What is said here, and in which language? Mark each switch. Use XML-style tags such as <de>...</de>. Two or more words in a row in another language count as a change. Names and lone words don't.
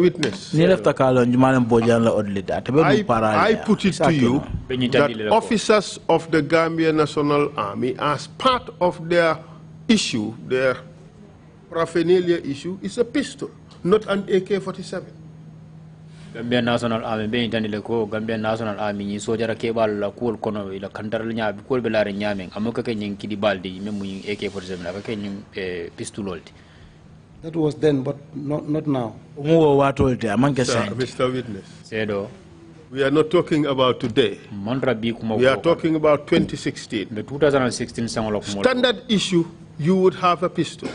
<en>Witness, I put it to you that officers of the Gambia National Army, as part of their issue, their paraphernalia issue, is a pistol, not an AK-47.</en> <man>Gambia National Army be intani ko Gambia National Army ni sojara kebal la kul kono ila kandaral nya bi kol be la nyameng amoka ke nyin kidi baldi memu AK-47 la ke nyin pistololti.</man> <en>That was then, but not now. Mr. Witness, we are not talking about today. We are talking about 2016. The 2016 standard issue, you would have a pistol.</en>